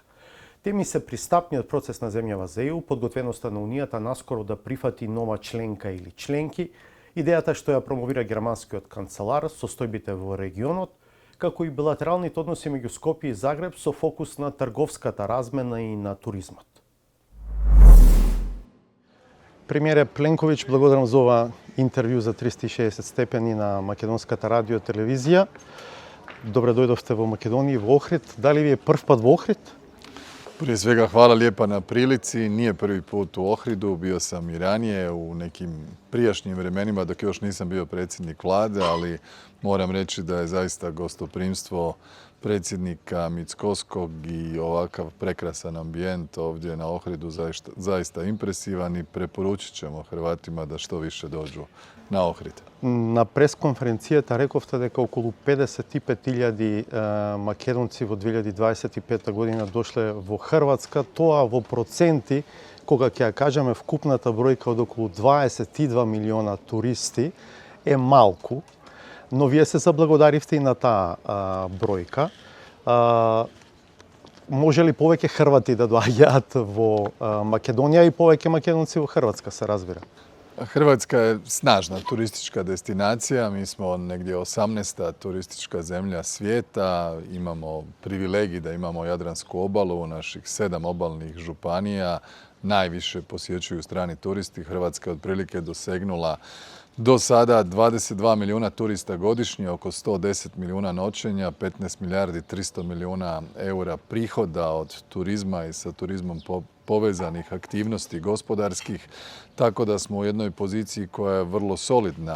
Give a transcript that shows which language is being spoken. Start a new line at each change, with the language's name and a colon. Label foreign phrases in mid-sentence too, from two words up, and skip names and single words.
Macedonian: Теми се пристапниот процес на земјава за ЕУ, подготвеноста на Унијата наскоро да прифати нова членка или членки, идејата што ја промовира германскиот канцелар, состојбите во регионот, како и билатералните односи меѓу Скопје и Загреб со фокус на трговската размена и на туризмот. Премиере Пленковиќ, благодарам за ова интервју за 360 степени на Македонската радио телевизија. Добре дојдовте во Македонија, во Охрид. Дали ви е прв пат во Охрид?
Croatian: Prije svega hvala lijepa na prilici, nije prvi put u Ohridu, bio sam i ranije u nekim prijašnjim vremenima dok još nisam bio predsjednik vlade, ali moram reći da je zaista gostoprimstvo predsjednika Mickoskog i ovakav prekrasan ambijent ovdje na Ohridu zaista impresivan i preporučit ćemo Hrvatima da što više dođu na Ohrid.
Macedonian: На пресконференцијата рековте дека околу 55.000 македонци во 2025 година дошле во Хрватска, тоа во проценти, кога ќе ја кажеме вкупната бројка од околу 22 милиона туристи, е малку, но вие се заблагодаривте и на таа бројка. Може ли повеќе хрвати да доаѓаат во Македонија и повеќе македонци во Хрватска, се разбира?
Croatian: Hrvatska je snažna turistička destinacija, mi smo negdje 18. turistička zemlja svijeta, imamo privilegij da imamo Jadransku obalu, naših 7 obalnih županija, najviše posjećuju strani turisti. Hrvatska je otprilike dosegnula do sada 22 milijuna turista godišnje, oko 110 milijuna noćenja, 15 milijardi 300 milijuna eura prihoda od turizma i sa turizmom povezanih aktivnosti gospodarskih, tako da smo u jednoj poziciji koja je vrlo solidna.